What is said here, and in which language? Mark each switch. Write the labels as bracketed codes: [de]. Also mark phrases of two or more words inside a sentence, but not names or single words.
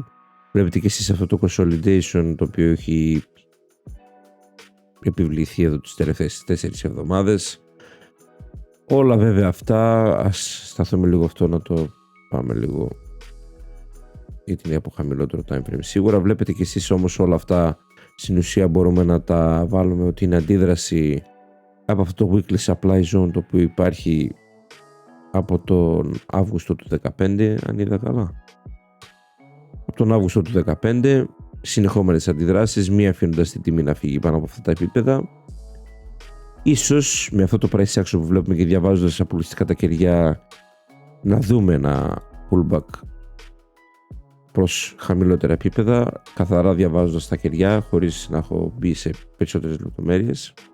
[el] Βλέπετε και εσείς αυτό το consolidation το οποίο έχει επιβληθεί εδώ τις τελευταίες 4 εβδομάδες. Όλα βέβαια αυτά, ας σταθούμε λίγο αυτό να το πάμε λίγο, γιατί είναι από χαμηλότερο [en] time frame. [el] Σίγουρα βλέπετε και εσείς όμως όλα αυτά στην ουσία μπορούμε να τα βάλουμε ότι είναι αντίδραση από αυτό το [en] weekly supply zone [el] το οποίο υπάρχει από τον Αύγουστο του 2015, αν είδα καλά. Από τον Αύγουστο του 2015 συνεχόμενες αντιδράσεις, μία αφήνοντας την τιμή να φύγει πάνω από αυτά τα επίπεδα. Ίσως με αυτό το [en] price action [el] που βλέπουμε και διαβάζοντας απολυστικά τα κεριά να δούμε ένα pullback προς χαμηλότερα επίπεδα, καθαρά διαβάζοντας τα κεριά χωρίς να έχω μπει σε περισσότερες λεπτομέρειες.